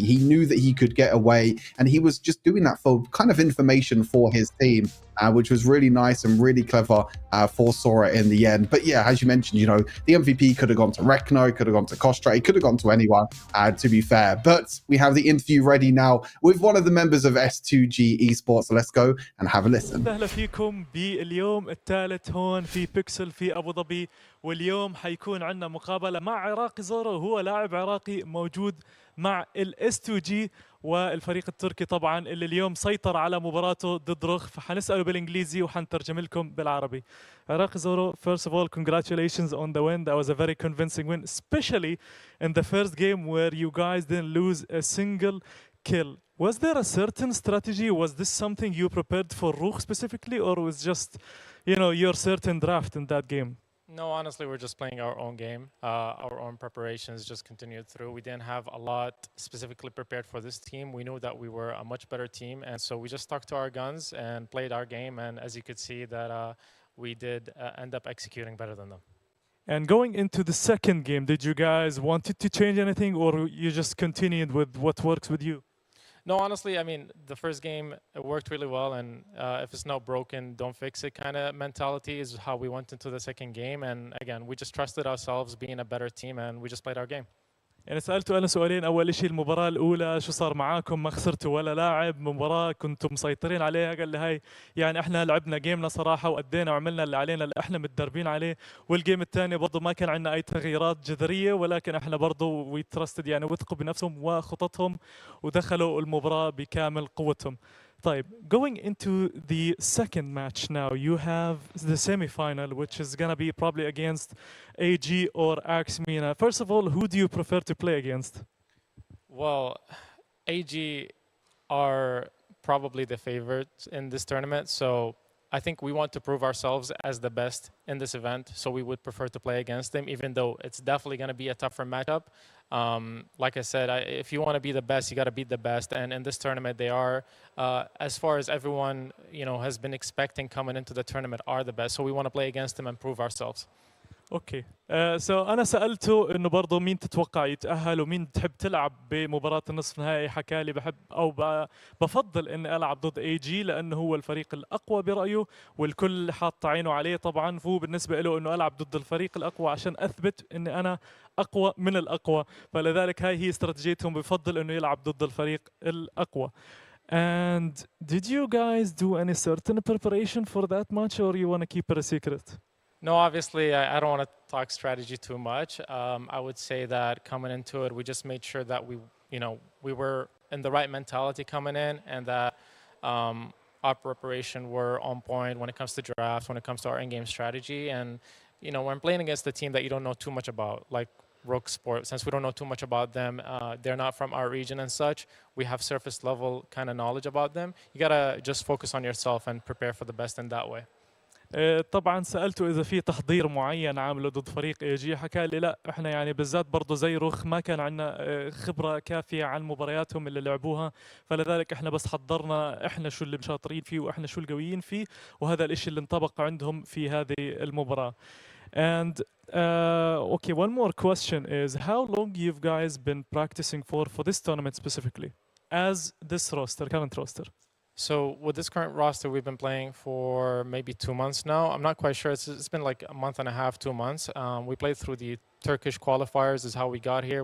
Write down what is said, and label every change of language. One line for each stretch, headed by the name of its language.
English: He knew that he could get away, and he was just doing that for kind of information for his team. Which was really nice and really clever for Sora in the end. But yeah, as you mentioned, you know, the MVP could have gone to Rekno, could have gone to Kostra, it could have gone to anyone, to be fair. But we have the interview ready now with one of the members of S2G Esports. So let's go and have a listen.
Arabic: أهلا فيكم باليوم الثالث هون في بيكسل في أبو ظبي، واليوم حيكون عندنا مقابلة مع عراقي زورو، هو لاعب عراقي موجود مع الاس 2 جي والفريق التركي طبعا اللي اليوم سيطر على مباراته ضد رخ، فحنسأله بالانجليزي وحنترجم لكم بالعربي.
English: عراقي زورو, first of all, congratulations on the win. That was a very convincing win, especially in the first game where you guys didn't lose a single kill. Was there a certain strategy? Was this something you prepared for RUKH specifically, or was just, you know, your certain draft in that game? No, honestly, we're just playing our own game. Our own preparations just continued through. We didn't have a lot specifically prepared for this team. We knew that we were a much better team, and so we just stuck to our guns and played our game. And as you could see, that we did end up executing better than them. And going into the second game, did you guys wanted to change anything, or you just continued with what works with you? No, honestly, I mean, the first game it worked really well, and if it's not broken, don't fix it kind of mentality is how we went into the second game. And again, we just trusted ourselves being a better team, and we just played our game.
Arabic: يعني سألته أنا سؤالين. أول شيء المباراة الأولى شو صار معاكم؟ ما خسرتوا ولا لاعب، مباراة كنتم مسيطرين عليها. قال لي هاي يعني إحنا لعبنا جيمنا صراحة وأدينا وعملنا اللي علينا اللي إحنا متدربين عليه. والجيم الثاني برضو ما كان عندنا أي تغييرات جذرية، ولكن إحنا برضو ويترستد يعني وثقوا بنفسهم وخططهم ودخلوا المباراة بكامل قوتهم. طيب,
English: going into the second match now, you have the semi-final, which is gonna be probably against AG or RUKH MENA. First of all, who do you prefer to play against? Well, AG are probably the favorites in this tournament, so I think we want to prove ourselves as the best in this event, so we would prefer to play against them, even though it's definitely going to be a tougher matchup. Like I said, if you want to be the best, you got to beat the best, and in this tournament they are, as far as everyone has been expecting coming into the tournament, are the best, so we want to play against them and prove ourselves.
Arabic: اوكي سو انا سالته انه برضه مين تتوقع يتاهل ومين تحب تلعب بمباراه النصف نهائي. حكى لي بحب او بفضل اني العب ضد اي جي لانه هو الفريق الاقوى برايه والكل حاط عينه عليه طبعا، فهو بالنسبه له انه العب ضد الفريق الاقوى عشان اثبت اني انا اقوى من الاقوى، فلذلك هاي هي استراتيجيتهم، بفضل انه يلعب ضد الفريق الاقوى.
English: And did you guys do any certain preparation for that match or you want to keep it a secret? No, obviously, I don't want to talk strategy too much. I would say that coming into it, we just made sure that we were in the right mentality coming in, and that our preparation were on point when it comes to drafts, when it comes to our in-game strategy. And when playing against a team that you don't know too much about, like RUKH Sport, since we don't know too much about them, they're not from our region and such, we have surface level kind of knowledge about them. You gotta just focus on yourself and prepare for the best in that way.
Arabic: طبعا سالته اذا في تحضير معين عامله ضد فريق اي جي، حكى لي لا، احنا يعني بالذات برضه زي رخ ما كان عندنا خبره كافيه عن مبارياتهم اللي لعبوها، فلذلك احنا بس حضرنا احنا شو اللي شاطرين فيه واحنا شو القويين فيه، وهذا الاشي اللي انطبق عندهم في هذه المباراه.
English: And okay, one more question is how long you've guys been practicing for this tournament specifically as this roster, current roster? So with this current roster, we've been playing for maybe 2 months now. I'm not quite sure. It's been like a month and a half, 2 months. We played through the Turkish qualifiers is how we got here.